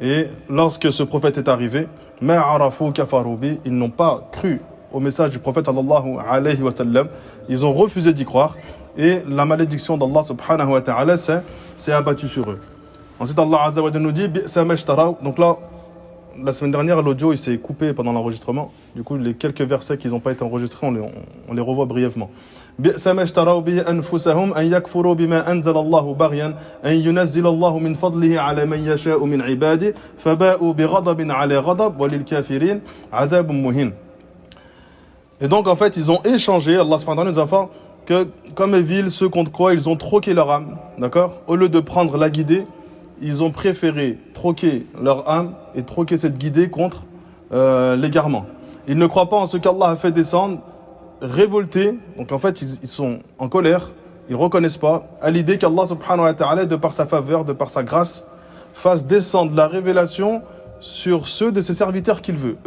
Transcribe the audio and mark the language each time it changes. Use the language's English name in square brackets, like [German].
[French] Et lorsque ce prophète est arrivé, ma arafu kafaru bi, ils n'ont pas cru au message du prophète sallallahu alayhi wa sallam, ils ont refusé d'y croire, et la malédiction d'Allah subhanahu wa ta'ala s'est abattue sur eux. Ensuite Allah azza wa jalla nous dit bi'sa mashtaraw. Donc là, la semaine dernière, l'audio il s'est coupé pendant l'enregistrement. Du coup, les quelques versets qui n'ont pas été enregistrés, on les revoit brièvement. [Arabic] بئس ما اشتروا به أنفسهم أن يكفروا بما أنزل الله بغيا أن ينزل الله من فضله على من يشاء من عباده فباءوا بغضب على غضب وللكافرين عذاب مهين. [French] Et donc en fait ils ont échangé, Allah subhanahu wa ta'ala nous informe que comme est vil ceux contre quoi ils ont troqué leur âme, d'accord, au lieu de prendre la guidée, ils ont préféré troquer leur âme et troquer cette guidée contre l'égarement. Ils ne croient pas en ce qu'Allah a fait descendre, révoltés, donc en fait ils sont en colère, ils ne reconnaissent pas à l'idée qu'Allah subhanahu wa ta'ala, de par sa faveur, de par sa grâce, fasse descendre la révélation sur ceux de ses serviteurs qu'il veut.